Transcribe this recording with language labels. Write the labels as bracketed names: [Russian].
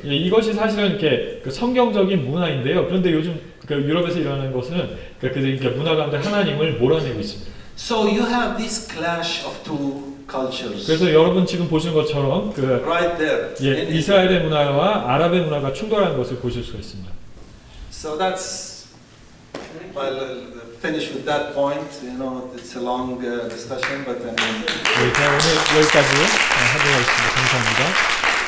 [Korean] 예, 이것이 사실은 이렇게 그 성경적인 문화인데요. 그런데 요즘 그 유럽에서 일어나는 것은 이렇게 문화 가운데 하나님을 몰아내고 있습니다. [English] So you have this clash of two cultures. [Korean] 그래서 여러분 지금 보시는 것처럼 그 [English] Right there. [Korean] 예, [English] in [Korean] 이스라엘의 문화와 아랍의 문화가 충돌하는 것을 보실 수가 있습니다. [English] So that's, well, finish with that point. You know, it's a long discussion, but I mean. [Korean] 네, 제가 오늘 여기까지 하도록 하겠습니다. 감사합니다.